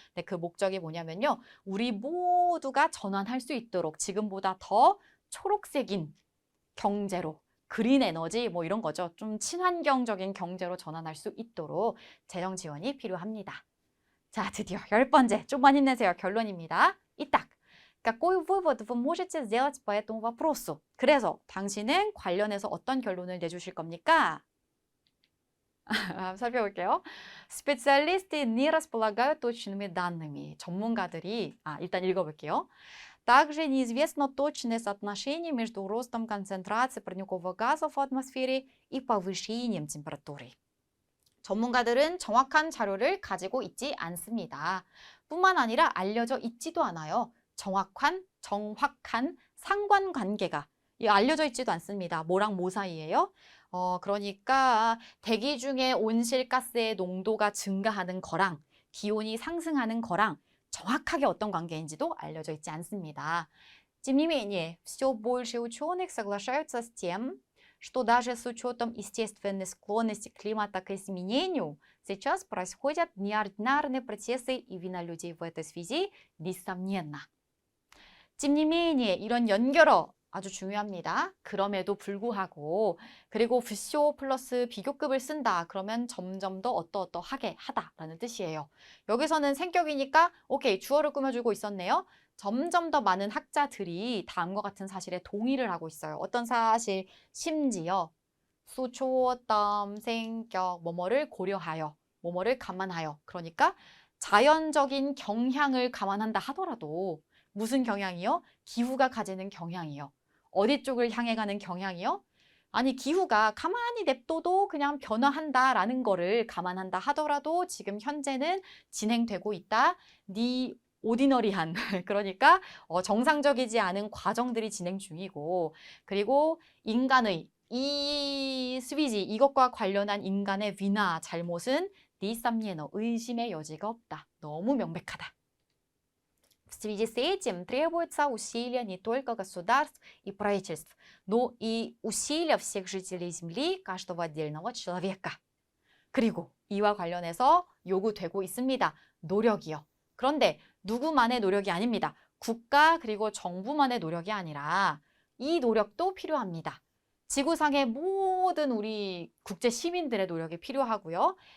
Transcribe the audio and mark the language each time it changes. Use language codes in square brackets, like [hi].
[ko] 근데 그 목적이 뭐냐면요. 우리 모두가 전환할 수 있도록 지금보다 더 초록색인 경제로, 그린 에너지 뭐 이런 거죠. 좀 친환경적인 경제로 전환할 수 있도록 재정 지원이 필요합니다. 자, 드디어 10번째. 좀만 힘내세요. 결론입니다. 이딱. [ru] Какой вывод вы можете сделать по этому вопросу? [ko] 그래서 당신은 관련해서 어떤 결론을 내주실 겁니까? 살펴볼게요. [ru] Специалисты не располагают точными данными. [ko] 전문가들이, 일단 읽어볼게요. [ru] Также неизвестно точное соотношение между ростом концентрации парниковых газов в атмосфере и повышением температуры. [ko] 전문가들은 정확한 자료를 가지고 있지 않습니다. 뿐만 아니라 알려져 있지도 않아요. 정확한 상관관계가 알려져 있지도 않습니다. 뭐랑 뭐 사이예요? 그러니까 대기 중에 온실가스의 농도가 증가하는 거랑 기온이 상승하는 거랑 정확하게 어떤 관계인지도 알려져 있지 않습니다. [ru] Тем не менее, все больше ученых соглашаются с тем, что даже с учетом естественной склонности климата к изменению, сейчас происходят неординарные процессы, и вина людей в этой связи несомненна. Тем не менее, [ko] 이런 연결어 아주 중요합니다. 그럼에도 불구하고, 그리고 부쇼 플러스 비교급을 쓴다. 그러면 점점 더 어떠어떠하게 하다라는 뜻이에요. 여기서는 생격이니까 오케이, 주어를 꾸며주고 있었네요. 점점 더 많은 학자들이 다음과 같은 사실에 동의를 하고 있어요. 어떤 사실? 심지어 수초어떤 생격 뭐뭐를 고려하여, 뭐뭐를 감안하여. 그러니까 자연적인 경향을 감안한다 하더라도 무슨 경향이요? 기후가 가지는 경향이요. 어디 쪽을 향해 가는 경향이요? 아니, 기후가 가만히 냅둬도 그냥 변화한다라는 거를 감안한다 하더라도 지금 현재는 진행되고 있다. 네 오디너리한 그러니까 정상적이지 않은 과정들이 진행 중이고, 그리고 인간의 이 스위지 이것과 관련한 인간의 위나 잘못은 니삼예너 의심의 여지가 없다. 너무 명백하다. [ru] В связи с этим требуется усилия не только государств и правительств, но и усилия всех жителей Земли, каждого отдельного человека. [ko] 그리고 이와 관련해서 요구되고 있습니다. 노력이요. 그런데 누구만의 노력이 아닙니다. 국가 그리고 정부만의 노력이 아니라 이 노력도 필요합니다. 지구상의 모든 우리 국제 시민들의 노력이 필요하고요.